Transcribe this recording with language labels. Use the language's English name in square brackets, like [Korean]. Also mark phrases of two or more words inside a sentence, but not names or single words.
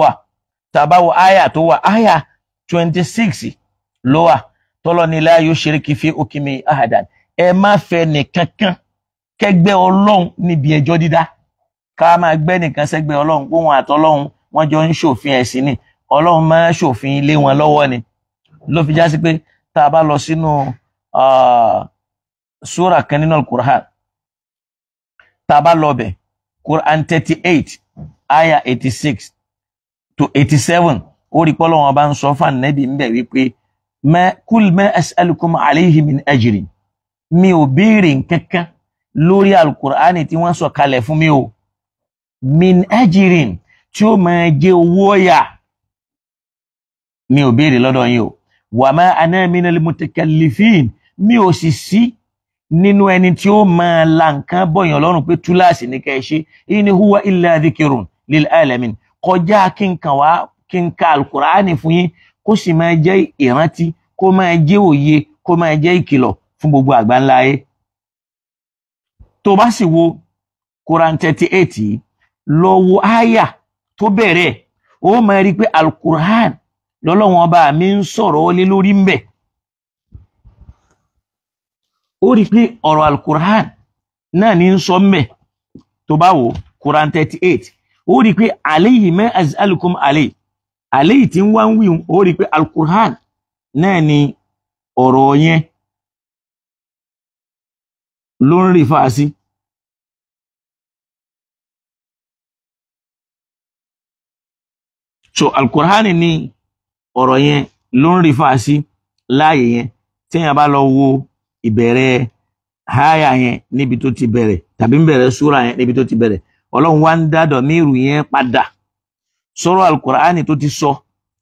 [Yoruba] wà tàbáwọ̀ àyà tó wà àyà 26 ló wà tọ́lọ́ ní [Arabic] لا يشرك في حكمه أحدا [Yoruba] ẹ má fẹ́ nìkankan kẹ́gbẹ́ Ọlọ́run níbi ẹjọ́ dídá ká máa gbẹ́ nìkan sẹ́gbẹ́ Ọlọ́run kó wọn àtọ́lọ́run wọ́n jọ ń ṣòfin ẹ̀sìn ni Ọlọ́run máa ṣòfin lé wọn lọ́wọ́ ni ló fi já sí pé tá a bá lọ sínú súrà kan nínú al-Qur'an tá a bá lọ bẹ̀ Quran 38 aya 86 to 87 ó rí pọ́lọ́ wọn bá ń sọ fún ànábì ń bẹ̀ wípé [Arabic] قل ما أسألكم عليه من أجر [Yoruba] mi ò béèrè nǹkankan lórí al-Qur'ani tí wọ́n sọ kalẹ̀ fún mi o [Arabic] من أجر [Yoruba] tí ó máa jẹ́ owó ọ̀yà mi ò béèrè lọ́dọ̀ yín o [Arabic] وما أنا من المتكلفين [Yoruba] mi ò sì sí nínú ẹni tí ó máa la nǹkan bọ̀yàn lọ́rùn pé túláàsì ní ká ẹ ṣe [Arabic] إن هو إلا ذكر للعالمين [Yoruba] kọjá kí n ka al-Qur'ani fún yín kó sì máa jẹ́ ìrántí kó máa jẹ́ òye kó máa jẹ́ ìkìlọ̀ fún gbogbo àgbáńlá ayé. tó bá sì wo Quran 38 lọ wo àyà tó bẹ̀rẹ̀ ó máa rí pé al-Qur'an lọ́lọ́wọ́n ọba mi ń sọ̀rọ̀ lé lórí ń bẹ̀. ó rí pé ọ̀rọ̀ al-Qur'an náà ní ń sọ mẹ́ tó bá wo Quran 38 ó rí pé [Arabic] عليه ما أسألكم عليه [Yoruba] tí ń wá ń wíhun ó rí pé al-Qur'an náà ni ọ̀rọ̀ yẹn ló ń rí fàásí. so al-Qur'an ni ọ̀rọ̀ yẹn ló ń rí fàásí láàyè yẹn tí yẹn bá lọ wo ìbẹ̀rẹ̀ háyà yẹn níbi tó ti bẹ̀rẹ̀ tàbí ń bẹ̀rẹ̀ súra yẹn níbi tó ti bẹ̀rẹ̀ Ọlọ́run wá ń dádọ̀ mírù yẹn padà sọ̀rọ̀ al-Qur'ani tó ti sọ